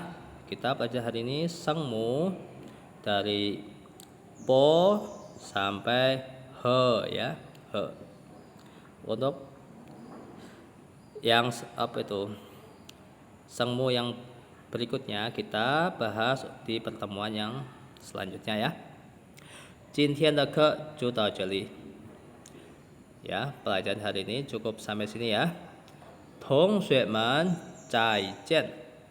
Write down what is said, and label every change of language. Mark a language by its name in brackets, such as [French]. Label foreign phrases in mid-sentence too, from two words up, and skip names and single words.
[Indonesian] Kita belajar hari ini sengmu dari po sampai he ya, he. Untuk yang sengmu yang berikutnya kita bahas di pertemuan yang selanjutnya ya. [Chinese] 今天的课就到这里 [Indonesian] ya, pelajaran hari ini cukup sampai sini ya. [Chinese] 同学们再见。